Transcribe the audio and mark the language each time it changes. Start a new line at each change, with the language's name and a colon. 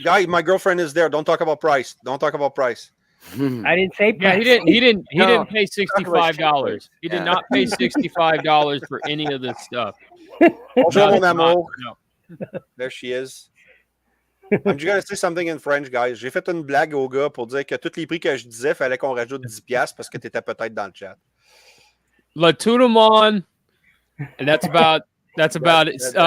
English: Oh, guy, my girlfriend is there. Don't talk about price. Don't talk about price. I didn't say price. Yeah, he didn't pay $65. He did not pay $65 for any of this stuff.
French: Bonjour, mon amour.
English: There she is. I'm just gonna say something in French, guys.
French: J'ai fait une blague au gars pour dire que tous les prix que je disais, fallait qu'on rajoute 10$ parce que tu étais peut-être dans le chat. La tout le monde,
English: and that's about it.